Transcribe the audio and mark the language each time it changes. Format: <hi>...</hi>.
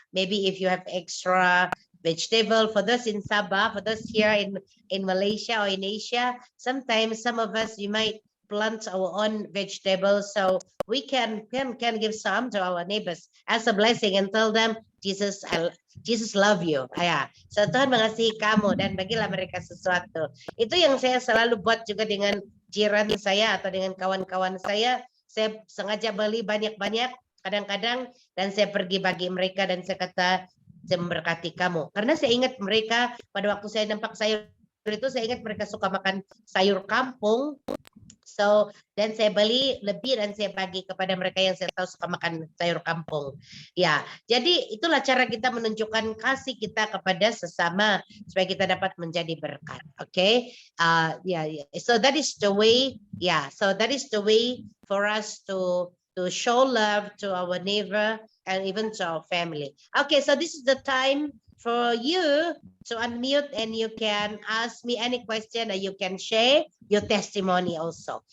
<en>Maybe if you have extra vegetable, for those in Sabah, for those here in Malaysia or in Asia, sometimes some of us, we might plant our own vegetables, so we can give some to our neighbors as a blessing and tell them Jesus love you.</en> <ms>So Tuhan mengasihi kamu dan bagilah mereka sesuatu. Itu yang saya selalu buat juga dengan jiran saya atau dengan kawan-kawan saya. Saya sengaja beli banyak-banyak kadang-kadang dan saya pergi bagi mereka dan saya kata saya memberkati kamu. Karena saya ingat mereka pada waktu saya nampak sayur itu, saya ingat mereka suka makan sayur kampung. So, dan saya beli lebih dan saya bagi kepada mereka yang saya tahu suka makan sayur kampung. Ya, jadi itulah cara kita menunjukkan kasih kita kepada sesama supaya kita dapat menjadi berkat.</ms> <en>Okay? So that is the way. So that is the way for us to show love to our neighbor and even to our family. Okay, so this is the time for you to unmute and you can ask me any question or you can share your testimony also.</en>